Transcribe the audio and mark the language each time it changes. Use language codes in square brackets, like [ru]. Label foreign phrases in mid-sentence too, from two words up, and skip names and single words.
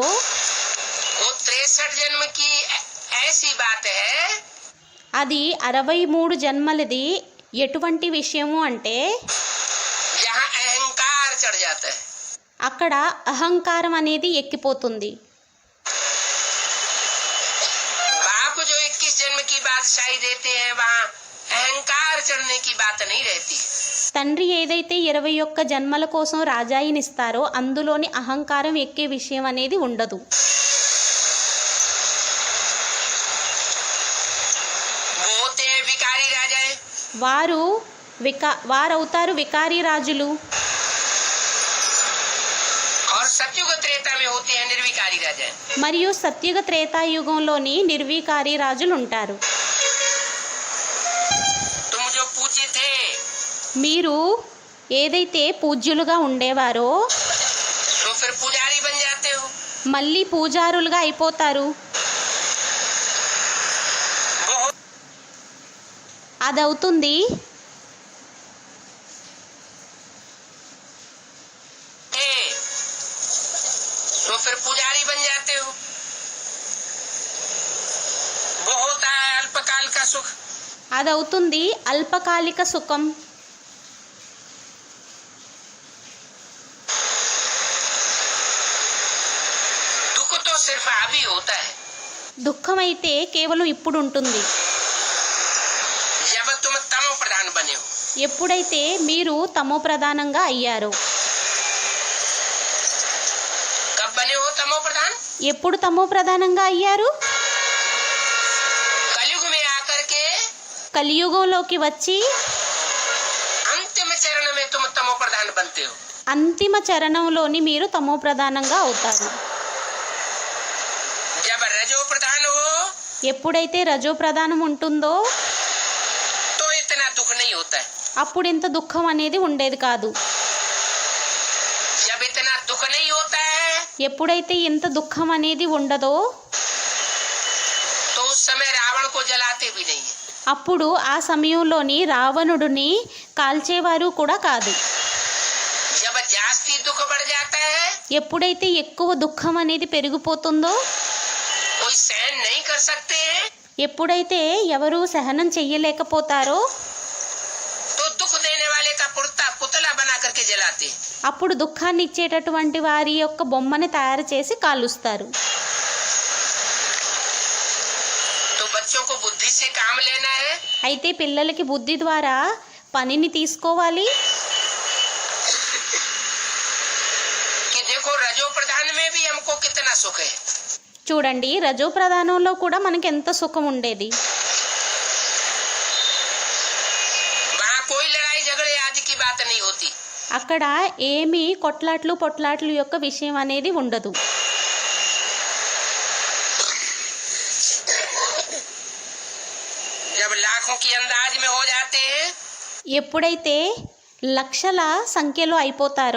[hi] वो 63 जन्म की ऐसी बात है, [te] అది 63 జన్మలది. ఎటువంటి విషయము అంటే [hi] जहाँ अहंकार चढ़ जाता है. [te] అక్కడ అహంకారం అనేది ఎక్కిపోతుంది. [hi] बाप जो 21 जन्म की बादशाही देते हैं, वहाँ अहंकार चढ़ने की बात नहीं रहती. [te] తండ్రి ఏదైతే 21 జన్మల కోసం రాజాయినిస్తారో అందులోని అహంకారం ఎక్కే విషయం అనేది ఉండదు. [hi] वो होते हैं विकारी राजाएं, [te] వారవుతారు వికారీ రాజులు. [hi] और सतयुग त्रेता में होते हैं निर्विकारी राजाएं. [te] మరియు సత్యుగ త్రేతాయుగంలోని నిర్వికారీ రాజులు ఉంటారు. [hi] तुम जो पूज्य थे, [te] మీరు ఏదైతే పూజ్యులుగా ఉండేవారో [hi] तो फिर पुजारी बन जाते हो. [te] మళ్ళీ పూజారులుగా అయిపోతారు. [hi] वो [te] అదవుతుంది. [hi] होते, तो फिर पुजारी बन जाते हो. वो होता है अल्पकाल का सुख. [te] అదవుతుంది అల్పకాలిక సుఖం. [hi] दुख तो सिर्फ अभी होता है. [te] దుఃఖం అయితే కేవలం ఇప్పుడు ఉంటుంది. [hi] जब तुम तमो प्रधान बने हो. [te] ఎప్పుడైతే మీరు తమో ప్రధానంగా అయ్యారో. [hi] कब बने हो तमो प्रधान? [te] ఎప్పుడు తమో ప్రధానంగా అయ్యారు? [hi] कलयुग में आकर के [te] కలియుగంలోకి వచ్చి [hi] अंतिम चरण में तुम तमो प्रधान बनते हो। [te] అంతిమ చరణంలోని మీరు తమో ప్రధానంగా అవుతారు. [hi] जब रजो प्रधान हो [te] ఎప్పుడైతే రజో ప్రధానం ఉంటుందో [hi] तो इतना दुख नहीं होता है। [te] అప్పుడు ఇంత దుఃఖం అనేది ఉండేది కాదు. [hi] जब इतना दुख नहीं होता है [te] ఎప్పుడైతే ఇంత దుఃఖం అనేది ఉండదో [hi] तो उस समय रावण को जलाते भी नहीं है। [te] అప్పుడు ఆ సమయంలోని రావణుడిని కాల్చేవారు కూడా కాదు. [hi] जब जास्ती दुख बढ़ जाता है [te] ఎప్పుడైతే ఎక్కువ దుఃఖం అనేది పెరిగిపోతుందో [hi] कोई सहन नहीं कर सकते हैं [te] ఎప్పుడైతే ఎవరు సహనం చెయ్యలేకపోతారో [hi] तो दुख देने वाले का पुतला बना करके जलाते हैं। [te] అప్పుడు దుఃఖాన్ని ఇచ్చేటటువంటి వారి యొక్క బొమ్మని తయారు చేసి కాలుస్తారు. [hi] तो बच्चों को बुद्धि से काम लेना है [te] అయితే పిల్లలకి బుద్ధి ద్వారా పనిని తీసుకోవాలి. [hi] कि देखो रजो प्रधान में भी हमको कितना सुख है। [te] చూడండి, రజో ప్రధానంలో కూడా మనకి ఎంత సుఖం ఉండేది. [hi] वहाँ कोई लड़ाई झगड़े आदि की बात नहीं होती। [te] అక్కడ ఏమీ పొట్లాట్లు యొక్క విషయం అనేది ఉండదు. [hi] जब लाखों की अंदाज में हो जाते हैं [te] ఎప్పుడైతే లక్షల సంఖ్యలో అయిపోతారో